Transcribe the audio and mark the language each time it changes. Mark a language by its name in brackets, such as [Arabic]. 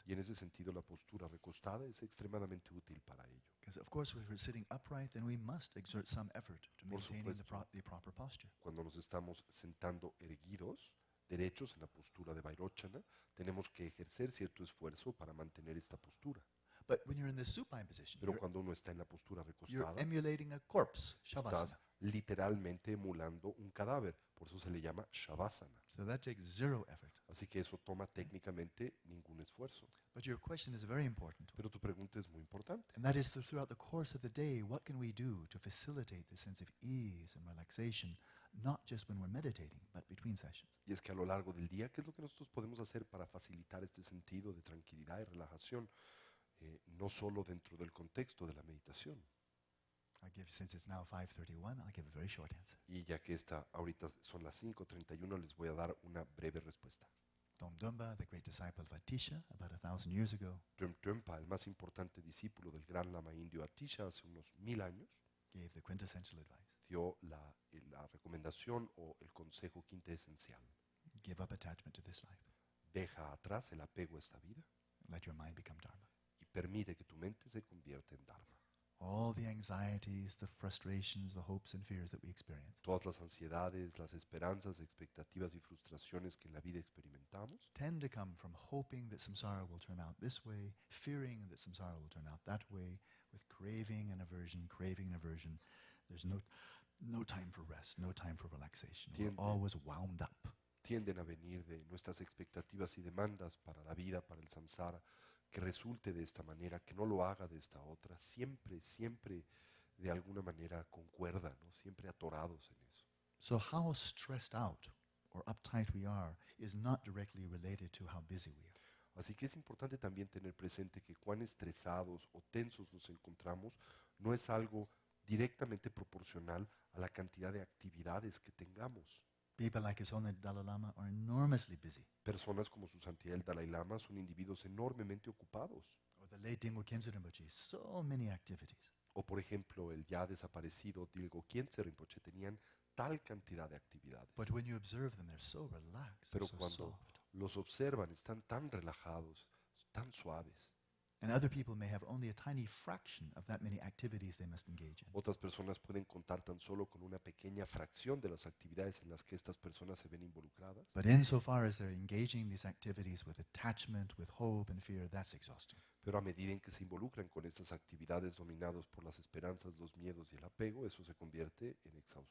[Spanish] Y en ese sentido la postura recostada es extremadamente útil para ello. [English] Because of course, if we're sitting upright, then we must exert some effort to [Spanish] Por [English] maintaining [Spanish] supuesto. [English] the proper posture. [Spanish] Cuando nos estamos sentando erguidos, derechos en la postura de Vairochana, tenemos que ejercer cierto esfuerzo para mantener esta postura. [English] But when you're in the supine position, [Spanish] Pero cuando uno está en la postura [English] you're [Spanish] recostada, [English] emulating a corpse, [Spanish] estás [English] shavasana. [Spanish] literalmente emulando un cadáver. Por eso se le llama Shavasana. [English] So that takes zero effort. [Spanish] Así que eso toma técnicamente ningún esfuerzo. [English] But your question is very important. [Spanish] Pero tu pregunta es muy importante. [English] And that is throughout the course of the day, what can we do to facilitate the sense of ease and relaxation, not just when we're meditating, but between sessions? [Spanish] Y es que a lo largo del día, ¿qué es lo que nosotros podemos hacer para facilitar este sentido de tranquilidad y relajación? No solo dentro del contexto de la meditación. [English] Since it's now 5:31, I'll give a very short answer. [Spanish] Y ya que ahorita son las 5:31, les voy a dar una breve respuesta. [English] Domdumba, the great disciple of Atisha, about 1,000 years ago, [Spanish] Trempa, el más importante discípulo del gran lama indio Atisha hace unos 1000 años, [English] gave the quintessential advice. [Spanish] dio la recomendación o el consejo quintesencial. [English] Give up attachment to this life. [Spanish] Deja atrás el apego a esta vida [English] Let your mind become Dharma. [Spanish] y permite que tu mente se convierta en Dharma. [English] All the anxieties, the frustrations, the hopes and fears that we experience [Spanish] Todas las ansiedades, las esperanzas, expectativas y frustraciones que en la vida experimentamos [English] tend to come from hoping that samsara will turn out this way, fearing that samsara will turn out that way, with craving and aversion, craving and aversion. There's no time for rest, no time for relaxation. We're [Spanish] Tiende. [English] always wound up. [Spanish] tienden a venir de nuestras expectativas y demandas para la vida, para el samsara, que resulte de esta manera, que no lo haga de esta otra, siempre, siempre de alguna manera concuerdan, ¿no? Siempre atorados en eso. [English] So how stressed out or uptight we are is not directly related to how busy we are. [Spanish] Así que es importante también tener presente que cuán estresados o tensos nos encontramos no es algo directamente proporcional a la cantidad de actividades que tengamos. [English] People like His Holiness Dalai Lama are enormously busy. [Spanish] Personas como su santidad el Dalai Lama son individuos enormemente ocupados. [English] Or the late Dingo Khyentse Rinpoche, so many activities. [Spanish] O por ejemplo, el ya desaparecido Dilgo Khyentse Rinpoche tenían tal cantidad de actividades. [English] But when you observe them, they're so relaxed, [Spanish] Pero [English] so [Spanish] cuando [English] soft. [Spanish] los observan, están tan relajados, tan suaves. [English] And other people may have only a tiny fraction of that many activities they must engage in. [Spanish] Otras personas pueden contar tan solo con una pequeña fracción de las actividades en las que estas personas se ven involucradas. [English] But insofar as they're engaging in these activities with attachment, with hope and fear, that's exhausting. [Spanish] Pero a medida en que se involucran con estas actividades dominados por las esperanzas, los miedos y el apego, eso se convierte en,